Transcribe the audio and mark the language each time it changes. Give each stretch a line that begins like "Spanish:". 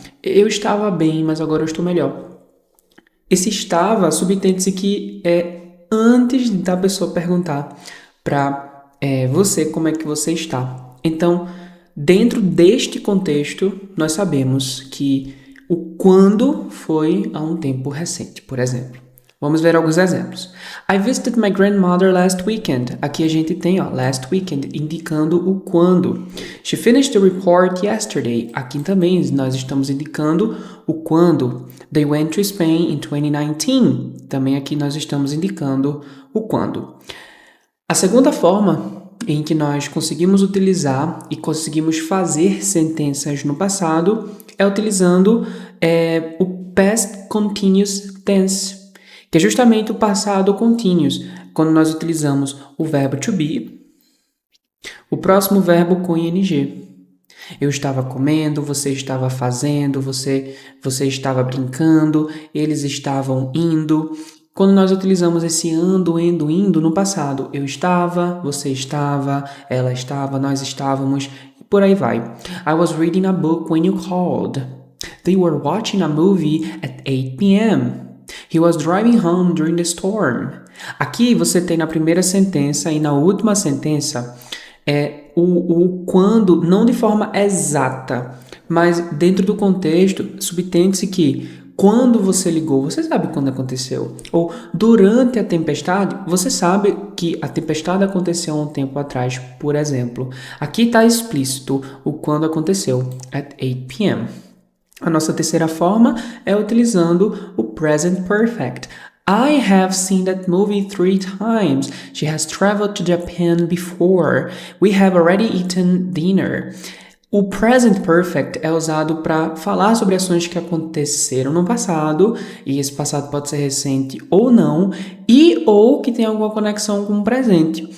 Portuguese: Eu estava bem, mas agora eu estou melhor. Esse estava, subentende-se que é antes da pessoa perguntar pra você como é que você está. Então, dentro deste contexto, nós sabemos que o quando foi a um tempo recente, por exemplo. Vamos ver alguns exemplos.
English: I visited my grandmother last weekend.
Portuguese: Aqui a gente tem, last weekend, indicando o quando.
English: She finished the report yesterday.
Portuguese: Aqui também nós estamos indicando o quando.
English: They went to Spain in 2019.
Portuguese: Também aqui nós estamos indicando o quando. A segunda forma em que nós conseguimos utilizar e conseguimos fazer sentenças no passado é utilizando o Past Continuous Tense, que é justamente o passado continuous, quando nós utilizamos o verbo to be, o próximo verbo com ing. Eu estava comendo, você estava fazendo, você estava brincando, eles estavam indo. Quando nós utilizamos esse ando, indo no passado, eu estava, você estava, ela estava, nós estávamos, e por aí vai.
English: I was reading a book when you called. They were watching a movie at 8 p.m. He was driving home during the storm.
Portuguese: Aqui você tem na primeira sentença e na última sentença o quando, não de forma exata, mas dentro do contexto, subtende-se que quando você ligou, você sabe quando aconteceu. Ou durante a tempestade, você sabe que a tempestade aconteceu há um tempo atrás, por exemplo. Aqui está explícito o quando aconteceu,
English: at 8 p.m.
Portuguese: A nossa terceira forma é utilizando o present perfect.
English: I have seen that movie 3 times. She has traveled to Japan before. We have already eaten dinner.
Portuguese: O present perfect é usado para falar sobre ações que aconteceram no passado, e esse passado pode ser recente ou não, ou que tem alguma conexão com o presente.